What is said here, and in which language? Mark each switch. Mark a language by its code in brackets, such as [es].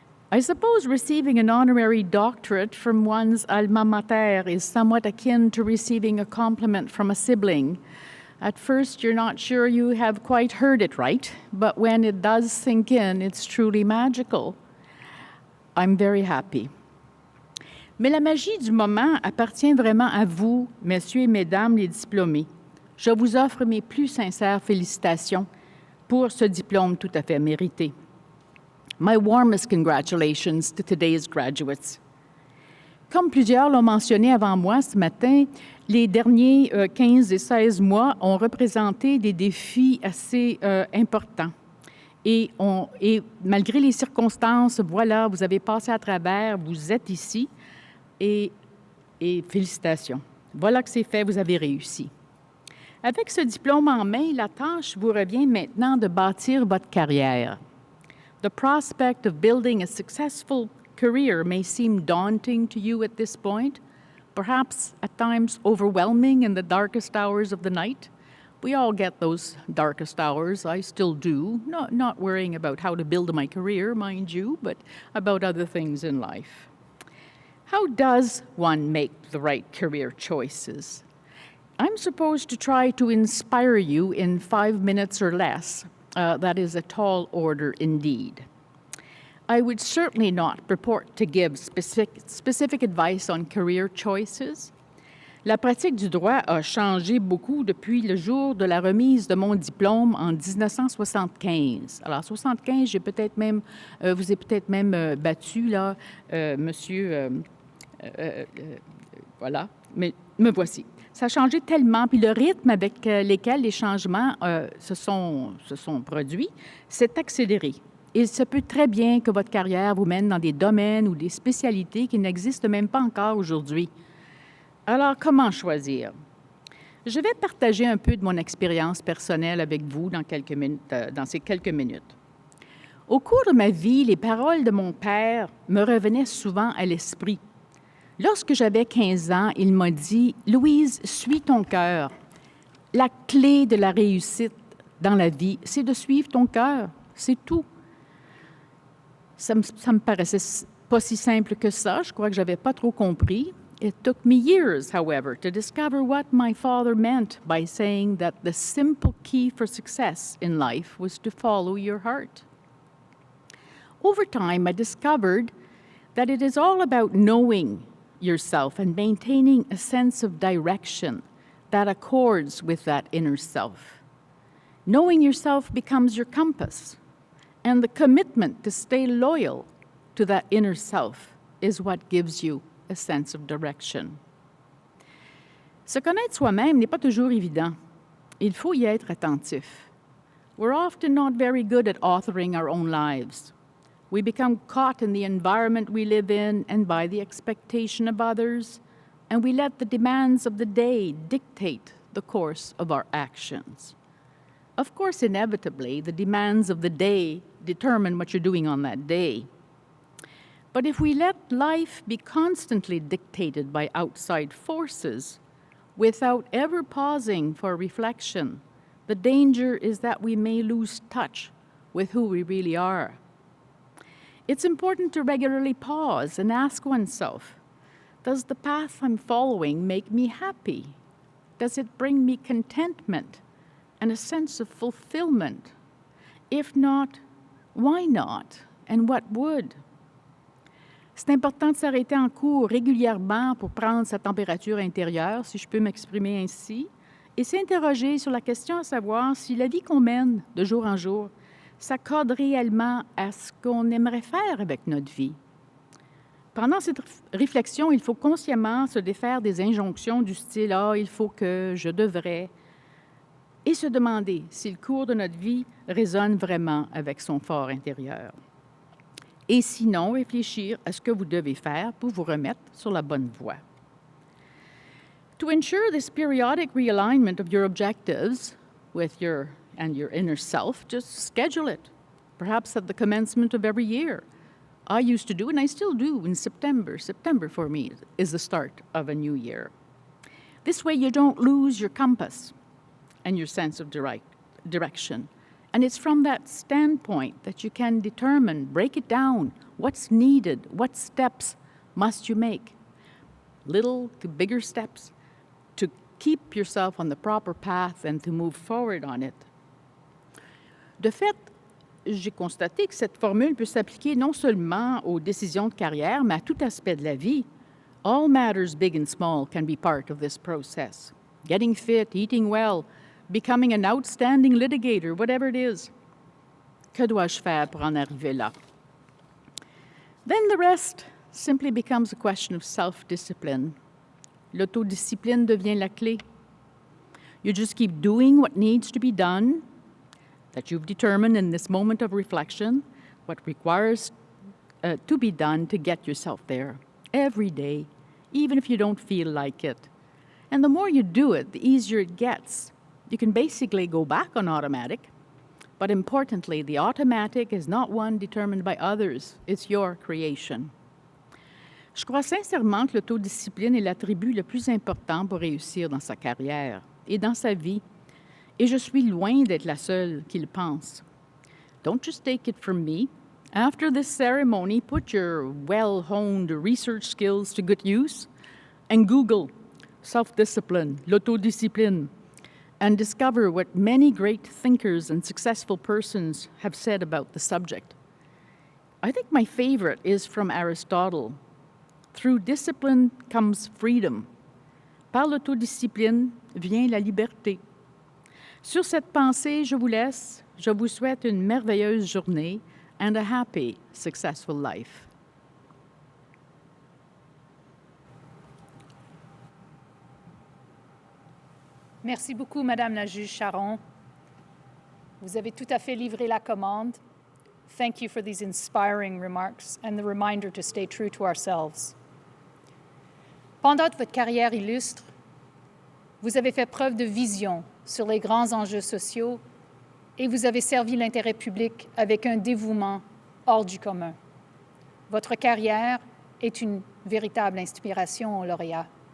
[en] I suppose receiving an honorary doctorate from one's alma mater is somewhat akin to receiving a compliment from a sibling. At first, you're not sure you have quite heard it right, but when it does sink in, it's truly magical. I'm very happy. [fr] Mais la magie du moment appartient vraiment à vous, messieurs et mesdames les diplômés. Je vous offre mes plus sincères félicitations pour ce diplôme tout à fait mérité. [en] My warmest congratulations to today's graduates. [fr] Comme plusieurs l'ont mentionné avant moi ce matin, les derniers 15 et 16 mois ont représenté des défis assez importants. Et malgré les circonstances, voilà, vous avez passé à travers, vous êtes ici. Et félicitations. Voilà que c'est fait, vous avez réussi. Avec ce diplôme en main, la tâche vous revient maintenant de bâtir votre carrière. [en] The prospect of building a successful career may seem daunting to you at this point, perhaps at times overwhelming in the darkest hours of the night. We all get those darkest hours. I still do, not worrying about how to build my career, mind you, but about other things in life. How does one make the right career choices? I'm supposed to try to inspire you in 5 minutes or less. That is a tall order indeed. I would certainly not purport to give specific advice on career choices. [fr] La pratique du droit a changé beaucoup depuis le jour de la remise de mon diplôme en 1975. Alors, 75, vous ai peut-être même battu, là, monsieur... voilà, mais me voici. Ça a changé tellement, puis le rythme avec lequel les changements se sont produits s'est accéléré. Il se peut très bien que votre carrière vous mène dans des domaines ou des spécialités qui n'existent même pas encore aujourd'hui. Alors, comment choisir? Je vais partager un peu de mon expérience personnelle avec vous dans ces quelques minutes. Au cours de ma vie, les paroles de mon père me revenaient souvent à l'esprit. Lorsque j'avais 15 ans, il m'a dit « Louise, suis ton cœur. La clé de la réussite dans la vie, c'est de suivre ton cœur. C'est tout. » Ça me paraissait pas si simple que ça. Je crois que je n'avais pas trop compris. [en] It took me years, however, to discover what my father meant by saying that the simple key for success in life was to follow your heart. Over time, I discovered that it is all about knowing yourself and maintaining a sense of direction that accords with that inner self. Knowing yourself becomes your compass, and the commitment to stay loyal to that inner self is what gives you a sense of direction. [fr] Se connaître soi-même n'est pas toujours évident. Il faut y être attentif. [en] We're often not very good at authoring our own lives. We become caught in the environment we live in and by the expectation of others, and we let the demands of the day dictate the course of our actions. Of course, inevitably, the demands of the day determine what you're doing on that day. But if we let life be constantly dictated by outside forces without ever pausing for reflection, the danger is that we may lose touch with who we really are. It's important to regularly pause and ask oneself, does the path I'm following make me happy? Does it bring me contentment and a sense of fulfillment? If not, why not? And what would? [fr] C'est important de s'arrêter en cours régulièrement pour prendre sa température intérieure, si je peux m'exprimer ainsi, et s'interroger sur la question à savoir si la vie qu'on mène de jour en jour s'accorde réellement à ce qu'on aimerait faire avec notre vie. Pendant cette réflexion, il faut consciemment se défaire des injonctions du style « Ah, il faut que, je devrais », et se demander si le cours de notre vie résonne vraiment avec son fort intérieur. et sinon réfléchir à ce que vous devez faire pour vous remettre sur la bonne voie. [en] To ensure this periodic realignment of your objectives with your inner self, just schedule it, perhaps at the commencement of every year. I used to do, and I still do in September. September for me is the start of a new year. This way you don't lose your compass and your sense of direction. And it's from that standpoint that you can determine, break it down, what's needed, what steps must you make, little to bigger steps, to keep yourself on the proper path and to move forward on it. [fr] De fait, j'ai constaté que cette formule peut s'appliquer non seulement aux décisions de carrière, mais à tout aspect de la vie. [en] All matters, big and small, can be part of this process. Getting fit, eating well, becoming an outstanding litigator, whatever it is. [fr] Que dois-je faire pour en arriver là? [en] Then the rest simply becomes a question of self-discipline. [fr] L'autodiscipline devient la clé. [en] You just keep doing what needs to be done, that you've determined in this moment of reflection, what requires to be done to get yourself there every day, even if you don't feel like it. And the more you do it, the easier it gets. You can basically go back on automatic, but importantly, the automatic is not one determined by others. It's your creation. [fr] Je crois sincèrement que l'autodiscipline est l'attribut le plus important pour réussir dans sa carrière et dans sa vie, et je suis loin d'être la seule qui le pense. [en] Don't just take it from me. After this ceremony, put your well-honed research skills to good use and Google self-discipline, l'autodiscipline, and discover what many great thinkers and successful persons have said about the subject. I think my favorite is from Aristotle. Through discipline comes freedom. [fr] Par l'autodiscipline vient la liberté. Sur cette pensée, je vous laisse. Je vous souhaite une merveilleuse journée [en] and a happy, successful life. [fr] Merci beaucoup, Madame la juge Charon. Vous avez tout à fait livré la commande. [en] Thank you for these inspiring remarks and the reminder to stay true to ourselves. [fr] Pendant votre carrière illustre, vous avez fait preuve de vision sur les grands enjeux sociaux et vous avez servi l'intérêt public avec un dévouement hors du commun. Votre carrière est une véritable inspiration aux lauréats.